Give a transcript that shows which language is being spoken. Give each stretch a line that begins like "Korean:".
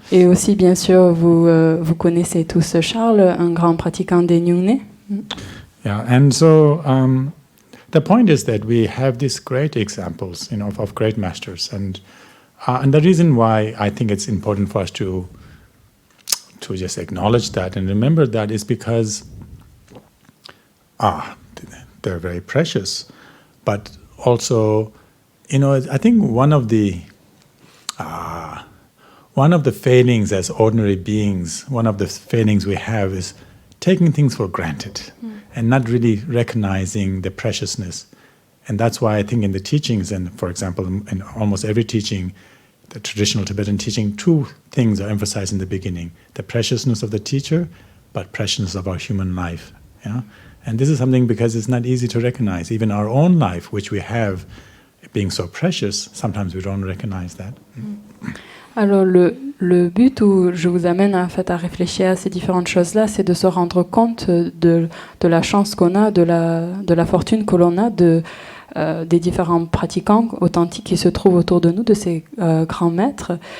French: Et aussi, bien sûr, vous connaissez tous Charles, un grand pratiquant des Nyungne.
English: Yeah, and so the point is that we have these great examples, of great masters, and the reason why I think it's important for us to just acknowledge that and remember that is because they're very precious, but also, I think one of the failings as ordinary beings, one of the failings we have is taking things for granted and not really recognizing the preciousness. And that's why I think in the teachings, and for example, in almost every teaching, the traditional Tibetan teaching, two things are emphasized in the beginning: the preciousness of the teacher, but preciousness of our human life. Yeah? And this is something because it's not easy to recognize. Even our own life, which we have, being so precious, sometimes we don't recognize that.
French: Alors le but où je vous amène en fait à réfléchir à ces différentes choses-là, c'est de se rendre compte de la chance qu'on a, de la fortune que l'on a, des différents pratiquants authentiques qui se trouvent autour de nous, de ces grands maîtres.